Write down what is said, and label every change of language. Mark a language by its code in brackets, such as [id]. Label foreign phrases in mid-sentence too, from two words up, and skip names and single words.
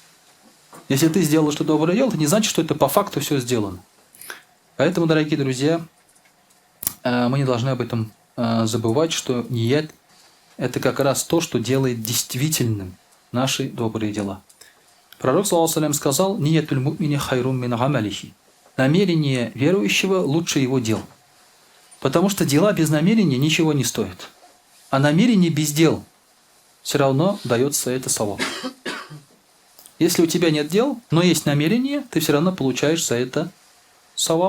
[ru] Если ты сделал что-то доброе дело, это не значит, что это по факту все сделано. Поэтому, дорогие друзья, мы не должны об этом забывать, что ният – это как раз то, что делает действительным наши добрые дела. Пророк, [ar] صلى الله عليه [ru] сказал: [ar] «نية المؤمن خير من عمله». [ru] Намерение верующего лучше его дел. Потому что дела без намерения ничего не стоят. А намерение без дел все равно дается это саваб. Если у тебя нет дел, но есть намерение, ты все равно получаешь за это саваб.